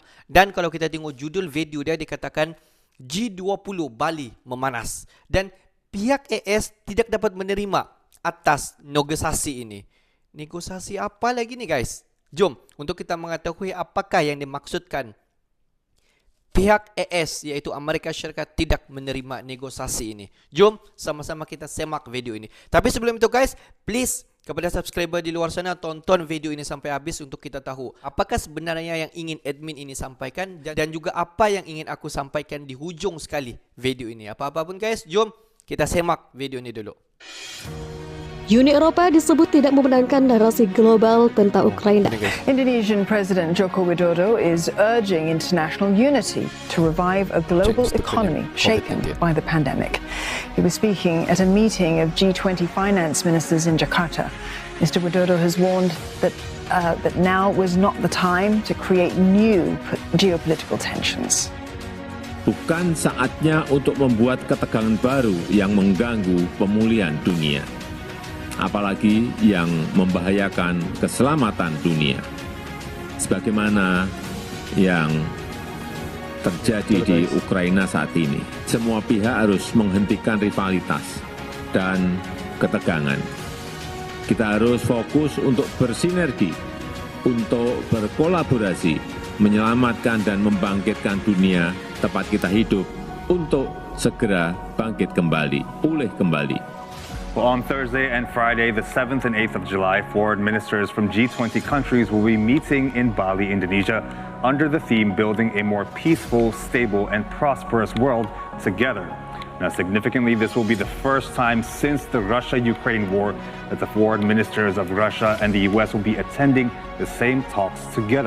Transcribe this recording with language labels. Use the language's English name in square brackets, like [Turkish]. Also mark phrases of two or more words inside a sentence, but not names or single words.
[Malay] Dan kalau kita tengok judul video dia dikatakan G20 Bali memanas dan pihak AS tidak dapat menerima atas negosiasi ini. Negosiasi apa lagi nih guys? Jom untuk kita mengetahui apakah yang dimaksudkan pihak AS iaitu Amerika Syarikat tidak menerima negosiasi ini. Jom sama-sama kita semak video ini. Tapi sebelum itu guys, please kepada subscriber di luar sana, tonton video ini sampai habis untuk kita tahu apakah sebenarnya yang ingin admin ini sampaikan dan juga apa yang ingin aku sampaikan di hujung sekali video ini. Apa-apa pun guys, jom kita semak video ini dulu. [Indonesian] Uni Eropa disebut tidak memenangkan narasi global tentang Ukraina. [English] Indonesian President Joko Widodo is urging international unity to revive a global economy shaken by the pandemic. He was speaking at a meeting of G20 finance ministers in Jakarta. Mr. Widodo has warned that now was not the time to create new geopolitical tensions. [Indonesian] Bukan saatnya untuk membuat ketegangan baru yang mengganggu pemulihan dunia, apalagi yang membahayakan keselamatan dunia. Sebagaimana yang terjadi di Ukraina saat ini, semua pihak harus menghentikan rivalitas dan ketegangan. Kita harus fokus untuk bersinergi, untuk berkolaborasi, menyelamatkan dan membangkitkan dunia tempat kita hidup untuk segera bangkit kembali, pulih kembali. [English] Well, on Thursday and Friday, the 7th and 8th of July, foreign ministers from G20 countries will be meeting in Bali, Indonesia, under the theme Building a More Peaceful, Stable and Prosperous World Together. Now, significantly, this will be the first time since the Russia-Ukraine war that the foreign ministers of Russia and the US will be attending the same talks together.